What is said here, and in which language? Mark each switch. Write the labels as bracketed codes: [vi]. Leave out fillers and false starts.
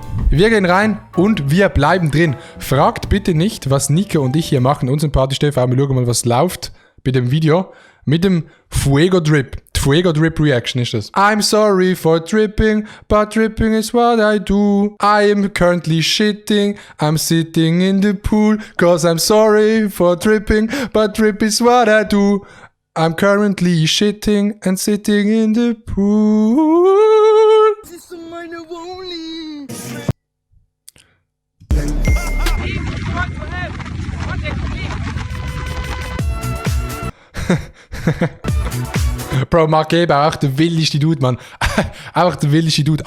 [de] Wir gehen rein und wir bleiben drin. Fragt bitte nicht, was Nico und ich hier machen. Unsympathisch TV. Wir schauen mal, was läuft bei dem Video. Mit dem Fuego Drip. Die Fuego Drip Reaction ist das. [en] I'm sorry for dripping, but dripping is what I do. I am currently shitting. I'm sitting in the pool, cause I'm sorry for dripping, but drip is what I do. I'm currently shitting and sitting in the pool. [de] Das ist so meine Wohnung. Bro, Mark Gebauer, auch der wildeste Dude, Mann. Auch der wildeste Dude.